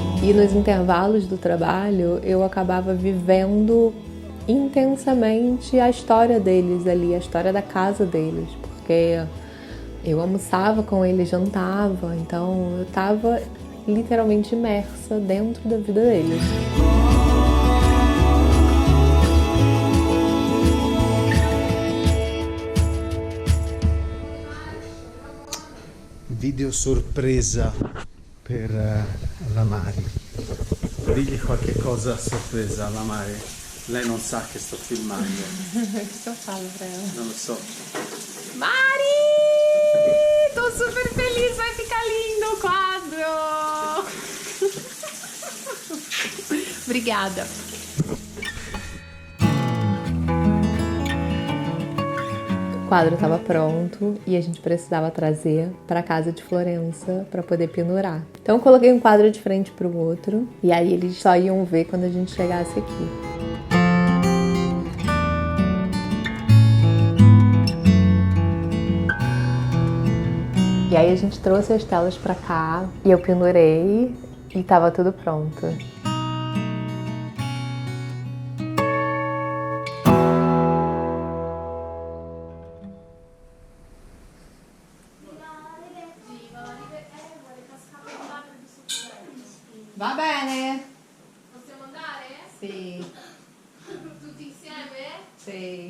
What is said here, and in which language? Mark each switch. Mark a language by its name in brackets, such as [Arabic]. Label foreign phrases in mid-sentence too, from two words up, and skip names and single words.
[Portuguese] E nos intervalos do trabalho, eu acabava vivendo intensamente a história deles ali, a história da casa deles, porque eu almoçava com eles, jantava, então eu estava literalmente imersa dentro da vida deles. [Italian] Video sorpresa per la Mari. Digli qualche cosa a sorpresa alla Mari. Lei non sa che sto filmando. [Portuguese] Cosa falo pra ela? [Italian] Non lo so. Mari! [Portuguese] Tô super feliz, vai ficar lindo o quadro! Obrigada. O quadro estava pronto e a gente precisava trazer para casa de Florença para poder pendurar. Então eu coloquei um quadro de frente para o outro e aí eles só iam ver quando a gente chegasse aqui. E aí a gente trouxe as telas para cá e eu pendurei e estava tudo pronto. [Italian] Va bene? Possiamo andare? Sì. Tutti insieme? Sì.